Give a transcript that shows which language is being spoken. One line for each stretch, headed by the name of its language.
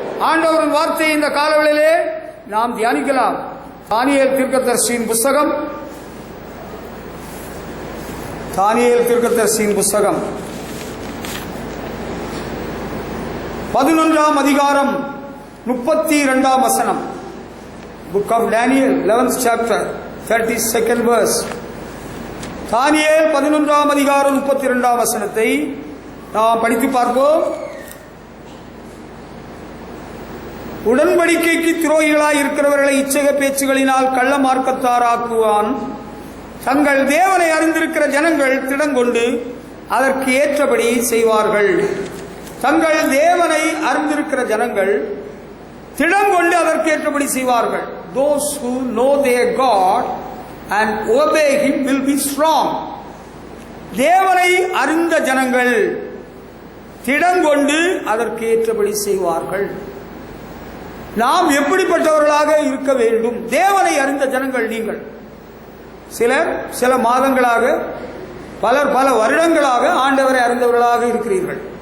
Tamil: ஆண்டவரின் வார்த்தையை இந்த காலவெளியிலே நாம் தியானிக்கலாம். தானியேல் தீர்க்கதரிசியின் புஸ்தகம், தானியேல் தீர்க்கதரிசியின் புஸ்தகம் 11ஆம் அதிகாரம் 32ஆம் வசனம்.
English: Book of Daniel 11th chapter 32nd verse.
Tamil: தானியேல் 11ஆம் அதிகாரம் 32ஆம் வசனத்தை நாம் படித்து பார்ப்போம். உடன்படிக்கைக்கு துரோகிகளாய் இருக்கிறவர்களை இச்சக பேச்சுகளினால் கள்ள மார்க்கத்தாராக்குவான். தங்கள் தேவனை அறிந்திருக்கிற ஜனங்கள் திடங்கொண்டு அதற்கு ஏற்றபடி செய்வார்கள். தங்கள் தேவனை அறிந்திருக்கிற ஜனங்கள் திடங்கொண்டு அதற்கு ஏற்றபடி செய்வார்கள்.
English: Those who know their God and obey Him will be strong.
Tamil: தேவனை அறிந்த ஜனங்கள் திடங்கொண்டு அதற்கு ஏற்றபடி செய்வார்கள். நாம் எப்படிப்பட்டவர்களாக இருக்க வேண்டும்? தேவனை அறிந்த ஜனங்கள் நீங்கள். சிலர் சில மாதங்களாக, பலர் பல வருடங்களாக ஆண்டவரை அறிந்தவர்களாக இருக்கிறீர்கள்.